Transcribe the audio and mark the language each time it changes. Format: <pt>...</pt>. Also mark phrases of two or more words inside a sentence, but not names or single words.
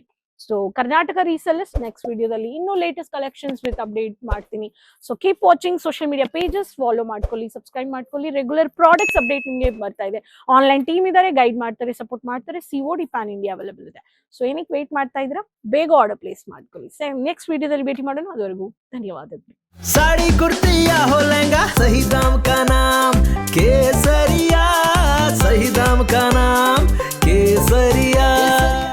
<kn>ಸೊ ಕರ್ನಾಟಕ ರೀಸೆಲ್ಲರ್ಸ್ ನೆಕ್ಸ್ಟ್ ವಿಡಿಯೋದಲ್ಲಿ ಇನ್ನೂ</kn> <en>latest collections with update</en> <kn>ಮಾಡ್ತೀನಿ.</kn> <en>so keep watching social media pages,</en> <kn>ಫಾಲೋ ಮಾಡ್ಕೊಳ್ಳಿ, ಸಬ್ಸ್ಕ್ರೈಬ್ ಮಾಡ್ಕೊಳ್ಳಿ.</kn> <en>regular products update</en> <kn>ನಿಮಗೆ ಬರ್ತಾ ಇದೆ.</kn> <en>online team</en> <kn>ಇದ್ದಾರೆ, ಗೈಡ್ ಮಾಡ್ತಾರೆ, ಸಪೋರ್ಟ್ ಮಾಡ್ತಾರೆ. COD</kn> <en>pan India available</en> <kn>ಇದೆ. ಸೊ ಏನಕ್ಕೆ ವೇಟ್ ಮಾಡ್ತಾ ಇದ್ದೀರಾ, ಬೇಗ</kn> <en>order place</en> <kn>ಮಾಡ್ಕೊಳ್ಳಿ. ನೆಕ್ಸ್ಟ್ ವಿಡಿಯೋದಲ್ಲಿ ಭೇಟಿ ಮಾಡೋಣ. ಅದುವರೆಗೂ ಧನ್ಯವಾದಗಳು.</kn> <hi>साड़ी कुर्ती या हो लहंगा, सही दाम का नाम केसरिया, सही दाम का नाम केसरिया.</hi>